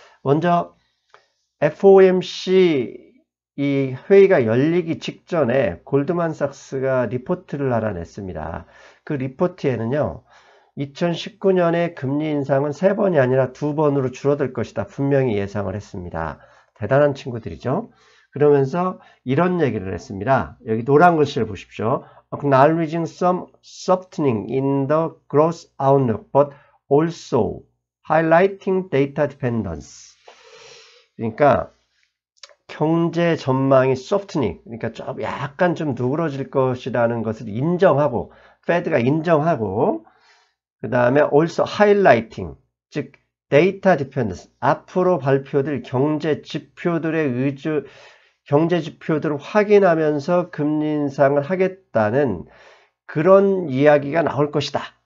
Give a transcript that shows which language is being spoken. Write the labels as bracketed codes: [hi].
[ko] 먼저 FOMC 이 회의가 열리기 직전에 골드만삭스가 리포트를 하나 냈습니다. 그 리포트에는요, 2019년에 금리 인상은 3번이 아니라 2번으로 줄어들 것이다 분명히 예상을 했습니다. 대단한 친구들이죠. 그러면서 이런 얘기를 했습니다. 여기 노란 글씨를 보십시오. [en] Acknowledging some softening in the growth outlook, but also highlighting data dependence. [ko] 그러니까 경제 전망이 softening, 그러니까 좀 약간 좀 누그러질 것이라는 것을 인정하고, Fed가 인정하고, 그 다음에 [en] also highlighting, [ko] 즉 data dependence, 앞으로 발표될 경제 지표들의 경제 지표들을 확인하면서 금리 인상을 하겠다는 그런 이야기가 나올 것이다.